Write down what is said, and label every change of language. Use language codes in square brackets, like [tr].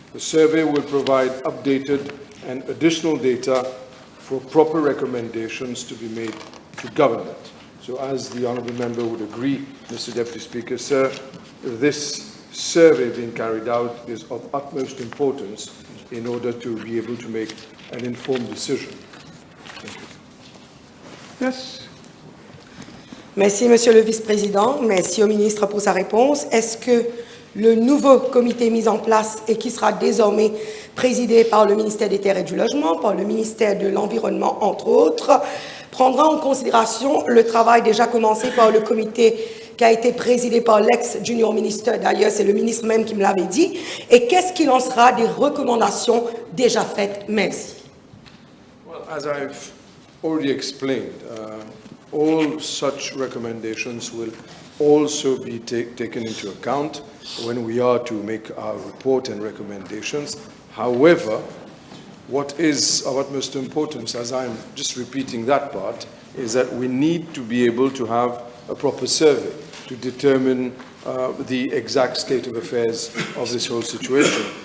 [en] The survey will provide updated and additional data for proper recommendations to be made to government. So as the Honourable Member would agree, Mr. Deputy Speaker, sir, this survey being carried out is of utmost importance in order to be able to make an informed decision. Thank you. Yes. [fr] Merci, Monsieur le Vice-président. Merci au ministre pour sa réponse. Est-ce que le nouveau comité mis en place et qui sera désormais présidé par le ministère des Terres et du Logement, par le ministère de l'Environnement, entre autres, prendra en considération le travail déjà commencé par le comité qui a été présidé par l'ex-junior ministre, d'ailleurs c'est le ministre même qui me l'avait dit, et qu'est-ce qu'il en sera des recommandations déjà faites? Merci. [en] Well, as I've already explained, all such recommendations will also be taken into account when we are to make our report and recommendations. However, what is of utmost importance, as I'm just repeating that part, is that we need to be able to have a proper survey to determine the exact state of affairs of this whole situation.